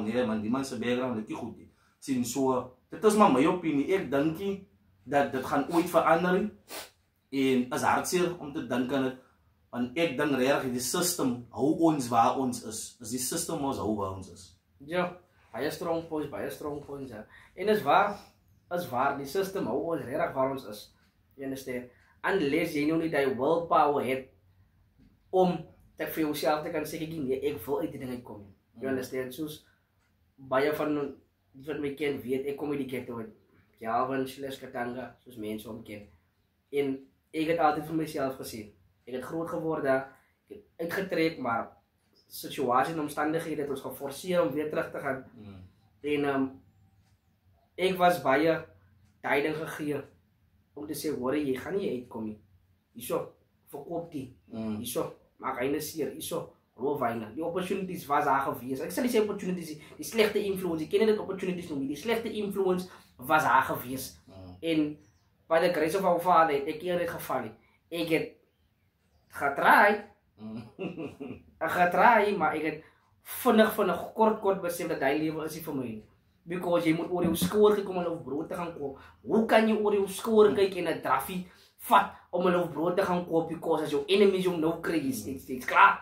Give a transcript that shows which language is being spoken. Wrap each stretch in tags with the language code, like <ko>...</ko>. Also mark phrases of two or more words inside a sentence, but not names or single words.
<af>Nee man, die man se background is nie goed nie. Sien so, dit is maar my opinie. Ek dink nie dat dit gaan ooit verander nie. En as hartseer om te dink aan dit, want ek dink regtig die system hou ons waar ons is. As die system ons hou waar ons is. Ja, baie</af> <en>strong points,</en> <af>ja. En is waar, die system hou ons regtig waar ons is.</af> <en>You understand?</en> <af>Unless jy nou nie die willpower het om te vir jouself te kan sê, nee, ek wil uit die ding uitkom.</af> <en>You understand?</en> <af>Soos baie van wat my ken weet, ek kom uit die ghetto uit. Calvin, Katanga, soos mense om ken. En ek het altyd vir myself gesê, ek het groot geworden, ek het uitgetrek, maar situasie en omstandighede het ons geforseer om weer terug te gaan. En ek was baie tyding gegee om te sê, hoor jy gaan nie uitkom nie. Hierso, verkoop die. Hierso, maak hyne seer. Hierso, roof hyne. Die opportunities was daar gewees. Ek sal nie sê opportunities, die slegte influence, ek ken dit opportunities noem, die slegte influence was daar gewees. En</af> <en>by the grace of our Father</en> <af>het ek eerder geval nie. Ek het getraai, maar ek het vinnig kort besef dat die lewe is nie vir my nie. Because jy moet oor jou skouer kyk om 'n loaf brood te gaan koop. Hoe kan jy oor jou skouer kyk en 'n draffie vat om 'n loaf brood te gaan koop because as jou enemies jou nou kry is steeds klaar.</af>